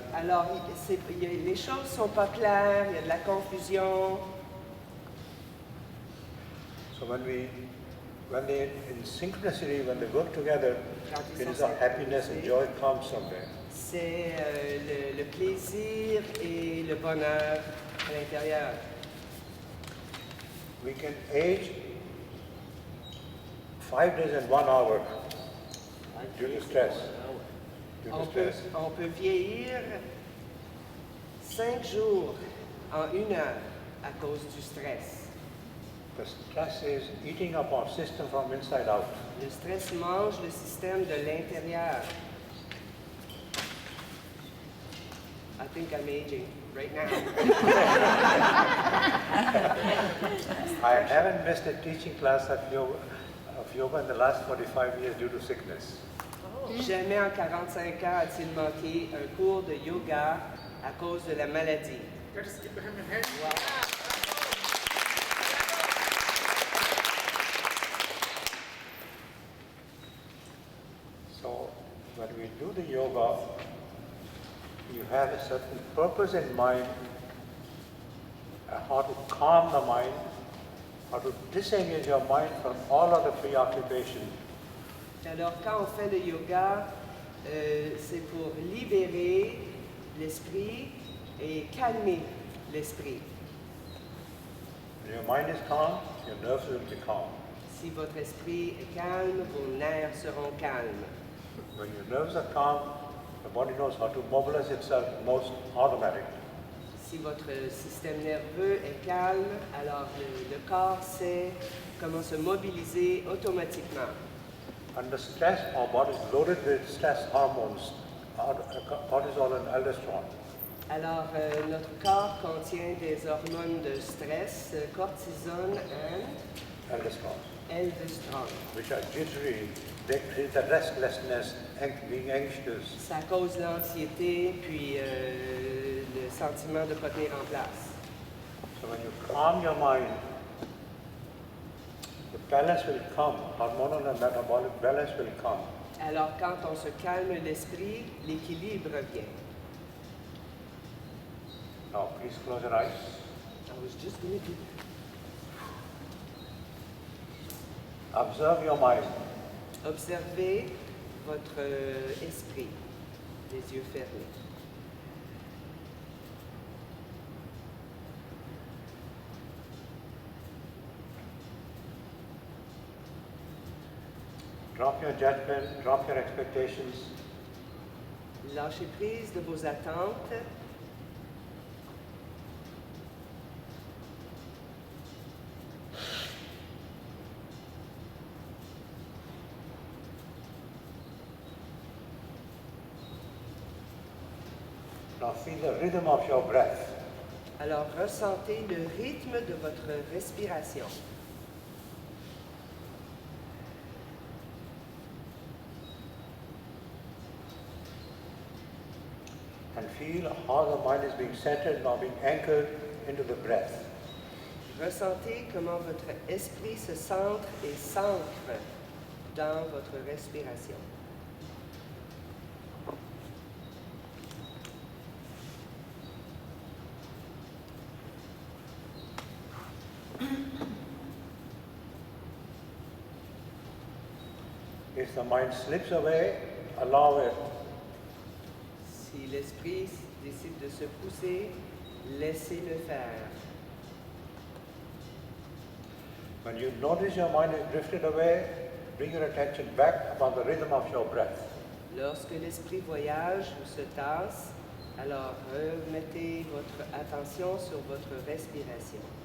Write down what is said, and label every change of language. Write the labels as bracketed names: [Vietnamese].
[French] alors les choses ne sont pas claires, il y a de la confusion. [English] So when they in synchronicity, when they work together, it is a happiness and joy comes somewhere. [French] C'est le plaisir et le bonheur à l'intérieur. [English] We can age 5 days and 1 hour due to stress. [French] On peut vieillir 5 jours en 1 heure à cause du stress. [English] The stress is eating up our system from inside out. [French] Le stress mange le système de l'intérieur. [English] I think I'm aging right now. I haven't missed a teaching class of yoga in the last 45 years due to sickness. [French] Jamais en 45 ans a-t-il manqué un cours de yoga à cause de la maladie. [English] Let's give him a hand. Wow. So when we do the yoga, you have a certain purpose in mind, how to calm the mind, how to disengage your mind from all other preoccupations. [French] Alors, quand on fait le yoga, c'est pour libérer l'esprit et calmer l'esprit. [English] When your mind is calm, your nerves will be calm. [French] Si votre esprit est calme, vos nerfs seront calmes. [English] When your nerves are calm, the body knows how to mobilize itself most automatically. [French] Si votre système nerveux est calme, alors le corps sait comment se mobiliser automatiquement. [English] Under stress, our body is loaded with stress hormones, cortisol and aldosterone. [French] Alors, notre corps contient des hormones de stress, cortisone et aldosterone. [English] Which are jittery, they create the restlessness, being anxious. [French] Ça cause l'anxiété, puis le sentiment de ne pas tenir en place. [English] So when you calm your mind, the balance will come, hormonal and metabolic balance will come. [French] Alors, quand on se calme l'esprit, l'équilibre vient. [English] Now, please close your eyes. I was just going to do that. Observe your mind. [French] Observez votre esprit, les yeux fermés. [English] Drop your judgment, drop your expectations. [French] Lâchez prise de vos attentes. [English] Now feel the rhythm of your breath. [French] Alors, ressentez le rythme de votre respiration. [English] And feel how the mind is being centered, now being anchored into the breath. [French] Ressentez comment votre esprit se centre et s'ancre dans votre respiration. [English] If the mind slips away, allow it. [French] Si l'esprit décide de se pousser, laissez-le faire. [English] When you notice your mind is drifted away, bring your attention back upon the rhythm of your breath. [French] Lorsque l'esprit voyage ou se tasse, alors remettez votre attention sur votre respiration.